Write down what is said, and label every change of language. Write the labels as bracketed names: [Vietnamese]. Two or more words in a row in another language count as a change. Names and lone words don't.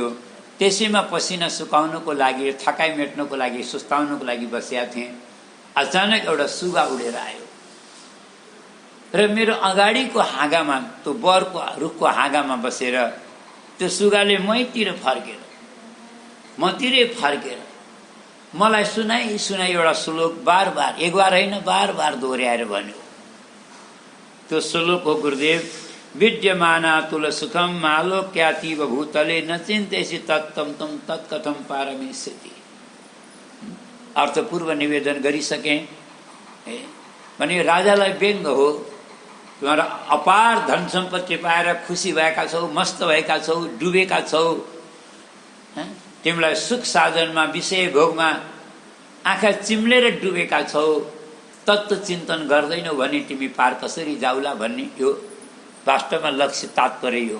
[Nepali] त्यसैमा पसिना सुकाउनको लागि, थकाइ मेट्नको लागि, सुस्ताउनको लागि बसेका थिएँ। अचानक एउटा सुगा उडेर आयो र मेरो अगाडिको हाँगामा, त्यो बरको रुखको हाँगामा बसेर त्यो सुगाले मतिर फर्केर मलाई सुनाई एउटा श्लोक बार बार, एक बार होइन बार बार दोहोऱ्याएर भन्यो। त्यो श्लोक हो, [Sanskrit] गुरुदेव, विद्यमाना तुल सुखम मालोक्यातीव भूतले न चिन्तेसी तत्तम तम तत्कथम पारमेष्यति। [Nepali] अर्थपूर्व निवेदन गरिसकेँ भने राजालाई व्यङ्ग हो, तिमीहरू अपार धन सम्पत्ति पाएर खुसी भएका छौ, मस्त भएका छौ, डुबेका छौ, तिमीलाई सुख साधनमा विषय भोगमा आँखा चिम्लेर डुबेका छौ, तत्त्व चिन्तन गर्दैनौ भने तिमी पार कसरी जाउला भन्ने यो वास्तवमा लक्ष्य तात्पर्य हो।